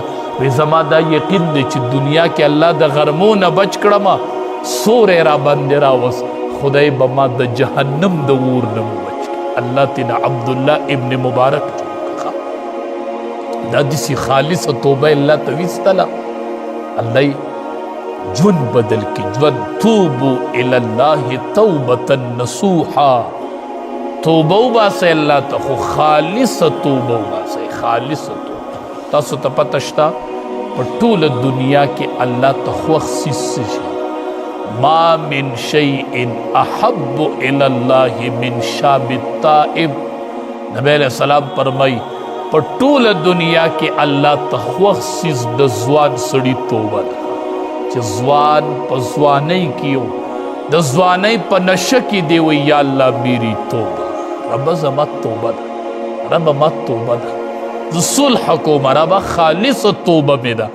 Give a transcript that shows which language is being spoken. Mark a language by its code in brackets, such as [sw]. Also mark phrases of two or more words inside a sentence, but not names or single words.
[ps] وی زما دا یقین دی چې دنیا کې الله د غرمو نه بچ کړمه، سوری را باندې راوست، خدای به ما د جهنم د اور نه بچ کړي. الله تینا عبدالله ابن مبارک دا داسې خالصه توبه الله ته ویستله، الله ژوند بدل کی، ژوند. [ar] توبو الی الله توبة نصوحا، [ps] توبه وباسئ الله ته، خو خالصه توبه وباسئ، خالصه توبه. تاسو ته پته شته په ټوله دنیا کې الله ته خوښ څیز څه شي؟ [ar] ما من شیء احب الی الله من شاب التائب. [ps] نبی علیہ السلام فرمایي په ټوله دنیا کې الله ته خوښ څیز د ځوان سړي توبه ده، چې ځوان په ځوانۍ کې یو د ځوانۍ په نشه کې دی وی یا الله میری توبه، ربه زما توبه ده، ربه ما توبه ده، زه صلح کوم، ربه خالصه توبه مې ده.